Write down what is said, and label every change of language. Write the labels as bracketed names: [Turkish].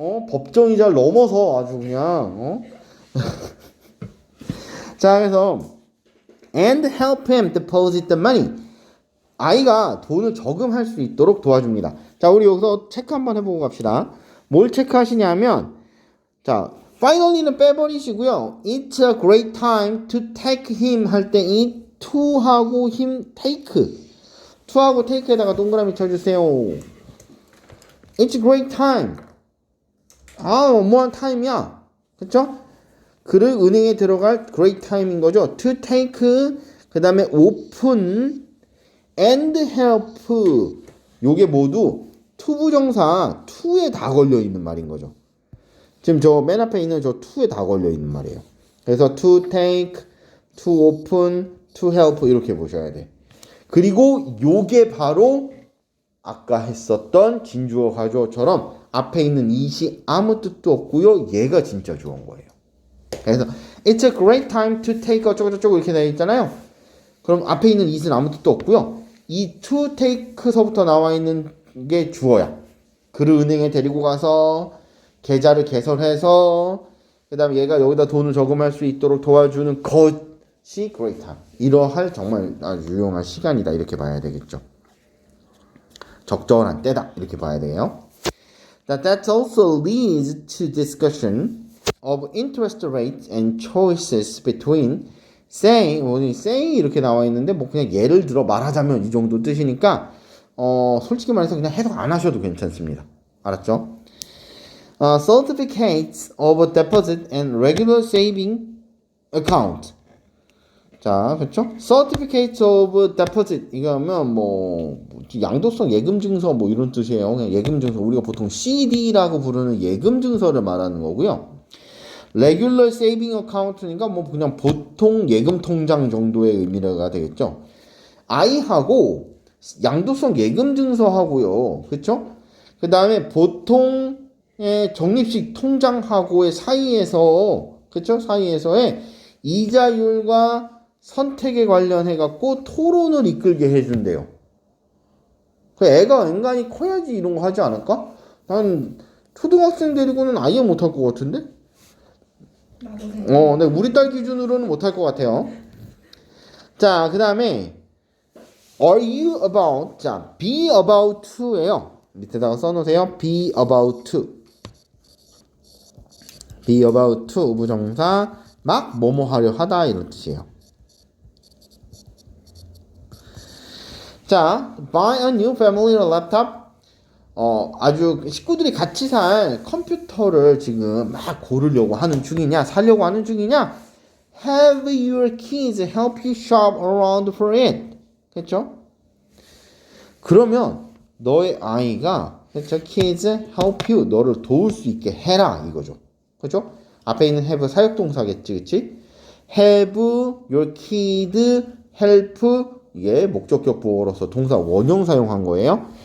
[Korean] 법정 이자를 넘어서 아주 그냥 자, 그래서 [English] and help him deposit the money. [Korean] 아이가 돈을 저금할 수 있도록 도와줍니다. 자, 우리 여기서 체크 한번 해보고 갑시다. 뭘 체크하시냐면, 자, finally는 빼버리시고요. [English] It's a great time to take him 할 때 이 to하고 him take. [Korean] to하고 take에다가 동그라미 쳐주세요. [English] It's a great time. [Korean] 뭐한 타임이야. 그쵸? 그를 은행에 들어갈 great time인 거죠. [English] To take, [Korean] 그 다음에 [English] open, and help. [Korean] 요게 모두 투부정사 to에 다 걸려있는 말인 거죠. 지금 저 맨 앞에 있는 저 to에 다 걸려있는 말이에요. [English] 그래서 to take, to open, to help [Korean] 이렇게 보셔야 돼. 그리고 요게 바로 아까 했었던 진주어 가주어처럼 앞에 있는 이시 아무 뜻도 없고요. 얘가 진짜 좋은 거예요. 그래서 [English] It's a great time to take [Korean] 어쩌고저쩌고 이렇게 되어 있잖아요. 그럼 앞에 있는 it은 아무 뜻도 없고요. 이 to take서부터 나와 있는 게 주어야. 그를 은행에 데리고 가서 계좌를 개설해서 그 다음에 얘가 여기다 돈을 저금할 수 있도록 도와주는 것이 great time. 이러할 정말 아주 유용한 시간이다 이렇게 봐야 되겠죠. 적절한 때다 이렇게 봐야 돼요. [English] That also leads to discussion of interest rates and choices between say, say [Korean] 이렇게 나와 있는데 뭐 그냥 예를 들어 말하자면 이 정도 뜻이니까 솔직히 말해서 그냥 해석 안 하셔도 괜찮습니다. 알았죠? [English] Certificates of deposit and regular saving account. [Korean] 자, 그렇죠? Certificates of deposit 이거면 뭐 양도성 예금 증서 뭐 이런 뜻이에요. 그냥 예금 증서 우리가 보통 CD라고 부르는 예금 증서를 말하는 거고요. Regular saving account니까 뭐 그냥 보통 예금 통장 정도의 의미가 되겠죠. I하고 양도성 예금 증서하고요. 그렇죠? 그 다음에 보통의 적립식 통장하고의 사이에서 그렇죠? 사이에서의 이자율과 선택에 관련해 갖고 토론을 이끌게 해준대요. 그 애가 인간이 커야지 이런 거 하지 않을까? 난 초등학생 데리고는 아예 못할 것 같은데? 근데 우리 딸 기준으로는 못할 것 같아요. 자, 그 다음에 [English] Are you about? 자, be about to예요. [Korean] 밑에다가 써놓으세요. be about to. be about to 우부정사 막 뭐뭐 하려 하다 이런 뜻이에요. [English] 자, buy a new family laptop. [Korean] 아주 식구들이 같이 살 컴퓨터를 지금 막 고르려고 하는 중이냐, 사려고 하는 중이냐? [English] Have your kids help you shop around for it. [Korean] 그렇죠? 그러면 너의 아이가 그렇죠? [English] Kids help you [Korean] 너를 도울 수 있게 해라 이거죠. 그렇죠? 앞에 있는 have 사역동사겠지, 그치? [English] have your kid help [Korean] 이게 목적격 보어로서 동사 원형 사용한 거예요.